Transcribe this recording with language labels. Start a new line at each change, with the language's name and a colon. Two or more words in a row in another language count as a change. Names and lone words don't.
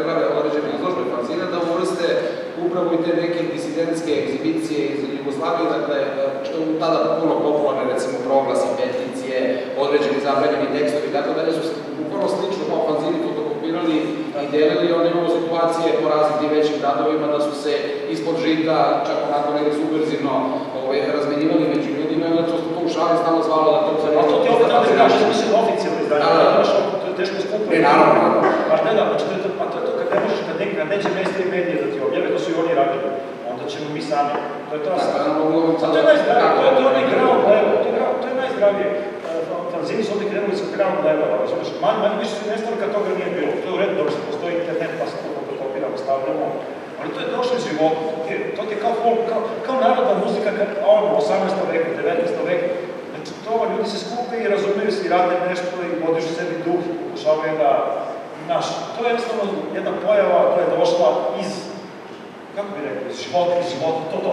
Serbian: prave određene izložbe fanzine, da uvrste upravo i te neke disidentske egzibicije iz Jugoslavije, dakle, što je tada puno popularne, recimo, proglasi, peticije, određeni zabranjeni tekstovi, tako dalje su se upravo slično kao fanzini fotokopirali i delili, onda imamo situacije po različitim većim gradovima da su se ispod žita, čak onako nekde subverzivno razmenjivali među ljudima i onda to u šali stano zvalo da to se nešto... Ali to ti opet da kažeš, mislim, oficijalno izdanje, to je teško skupo. Ne, naravno. Pa ne, znači, a to je to kad ne možeš, kad neće mainstream medije da ti objave, to su i oni radili, onda ćemo mi sami. To je to najzdravije, to je onaj
English: ground level,
Serbian: to je najzdravije. Fanzini su ovdje krenuli sa
English: ground levela,
Serbian: razumiješ, manje više su nestali kad toga nije bilo. To je u redu, dobro se postoji internet, pa se to fotokopiramo, stavljamo, ali to je došlo iz života, to ti je kao narodna muzika, 18. veku, 19. veku. Znači, ljudi se skupe i razumiju se i rade nešto i vodiš sebi duh i pokušavaju da, znaš, to je jednostavno jedna pojava koja je došla iz, kako bi rekao, iz života, to.